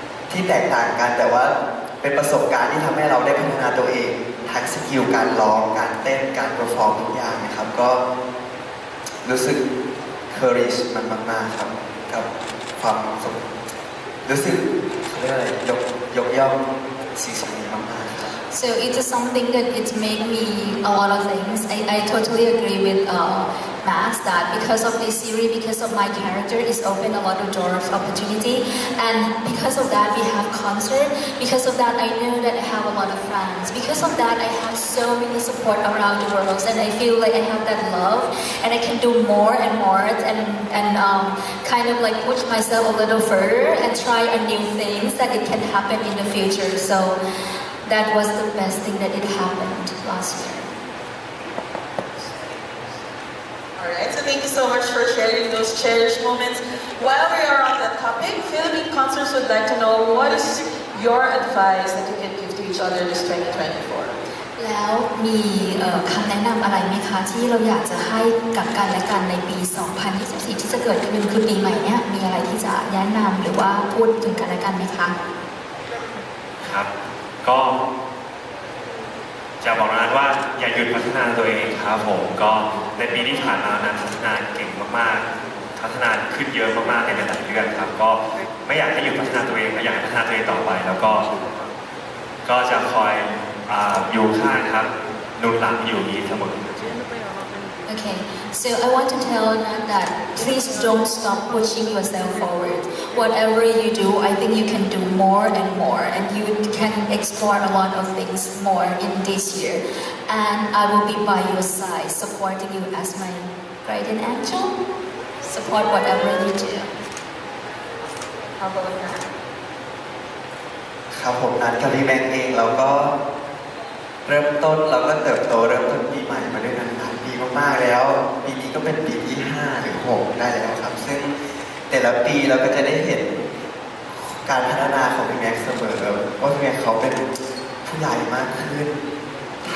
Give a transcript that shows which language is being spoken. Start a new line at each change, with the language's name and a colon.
Thai: ที่แตกต่างกันแต่ว่าเป็นประสบการณ์ที่ทำให้เราได้พัฒนาตัวเองทั้งสกิลการร้องการเต้นการเปอร์ฟอร์มทุกอย่างนะครับก็รู้สึกเคอริชมันมากๆครับกับความรู้สึกเขาเรียกอะไรยกย่องสิ่งนี้มากๆครับ
English: So it is something that it made me a lot of things. I totally agree with Max that because of this series, because of my character, it's opened a lot of doors of opportunity. And because of that, we have concert. Because of that, I know that I have a lot of friends. Because of that, I have so many support around the world, and I feel like I have that love, and I can do more and more, and kind of like push myself a little further and try a new things that it can happen in the future. So that was the best thing that it happened last year. Alright, so thank you so much for sharing those cherished moments. While we are on that topic, Philippine concerts would like to know what is your advice that you can give to each other this 2024?
Thai: แล้วมีคำแนะนำอะไรไหมคะที่เราอยากจะให้กับกันและกันในปี 2024 ที่จะเกิดขึ้นคือปีใหม่เนี้ยมีอะไรที่จะแนะนำหรือว่าพูดถึงกันและกันไหมคะ ครับก็จะบอกนั้นว่าอย่าหยุดพัฒนาตัวเองครับผมก็ในปีที่ผ่านมานั้นพัฒนาเก่งมากๆพัฒนาขึ้นเยอะมากๆในหลายๆเรื่องครับก็ไม่อยากให้หยุดพัฒนาตัวเองอยากให้พัฒนาตัวเองต่อไปแล้วก็จะคอยอยู่ข้างครับหนุนหลังอยู่นี้เสมอ
English: Okay, so I want to tell Nat that please don't stop pushing yourself forward. Whatever you do, I think you can do more and more, and you can explore a lot of things more in this year. And I will be by your side, supporting you as my guardian angel. Support whatever you do. How about that?
Thai: ครับผมนัดกับพี่แบงค์เองเราก็เริ่มต้นเราก็เติบโตเริ่มต้นปีใหม่มาด้วยกันหลายปีมากๆแล้วปีนี้ก็เป็นปีที่5หรือ6ได้แล้วครับซึ่งแต่ละปีเราก็จะได้เห็นการพัฒนาของพี่แม็กซ์เสมอว่าพี่แม็กซ์เขาเป็นผู้ใหญ่มากขึ้นท